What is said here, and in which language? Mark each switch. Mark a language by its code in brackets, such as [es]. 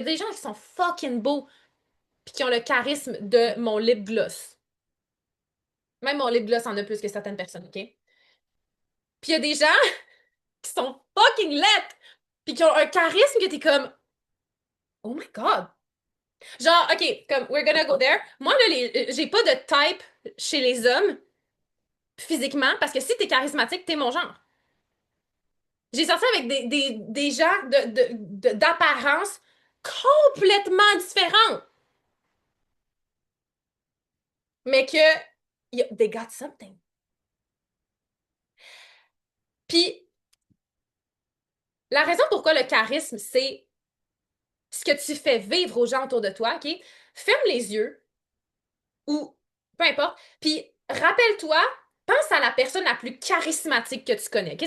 [fr] Il y a des gens qui sont fucking beaux puis qui ont le charisme de mon lip gloss. Même mon lip gloss en a plus que certaines personnes, OK? Puis il y a des gens qui sont fucking lettres, puis qui ont un charisme que t'es comme, [en] oh my god. Genre, OK, comme, we're gonna go there. [fr] Moi, là, j'ai pas de type chez les hommes, physiquement, parce que si t'es charismatique, t'es mon genre. J'ai sorti avec des gens d'apparence complètement différentes. Mais que [en] they got something. [fr] Puis, la raison pourquoi le charisme, c'est ce que tu fais vivre aux gens autour de toi, OK? Ferme les yeux ou peu importe. Puis, rappelle-toi, pense à la personne la plus charismatique que tu connais. OK?